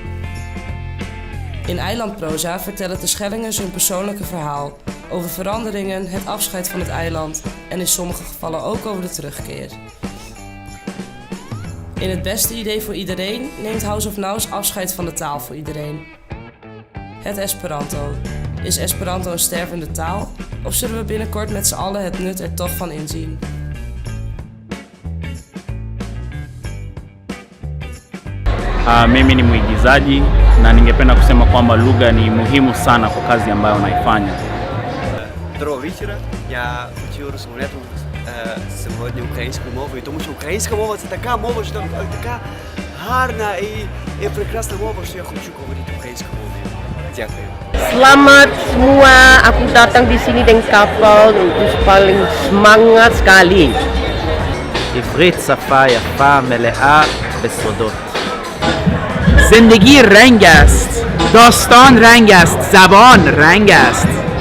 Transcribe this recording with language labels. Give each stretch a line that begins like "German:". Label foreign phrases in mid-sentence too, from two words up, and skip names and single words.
Dutch: In eilandproza vertellen de Schellingers hun persoonlijke verhaal over veranderingen, het afscheid van het eiland en in sommige gevallen ook over de terugkeer. In het beste idee voor iedereen neemt House of Nous afscheid van de taal voor iedereen. Het Esperanto. Is Esperanto een stervende taal? Of zullen we binnenkort met z'n allen het nut er toch van inzien?
Swahili: Mimi ni mwigizaji na ningependa kusema kwamba lugha ni muhimu sana kwa kazi ambayo naifanya.
Ukrainian: Доброго вечора. Я хотів розмовляти сьогодні українською мовою, тому що українська мова це така мова, що така гарна і прекрасна мова, що я хочу говорити українською мовою. Dякую.
Indonesian: Selamat semua, aku datang di sini dengan kapal untuk paling semangat sekali.
Hebrew: עברית שפה יפה מלאה בסודות.
Persian: زندگی رنگ است، داستان رنگ است، زبان رنگ است.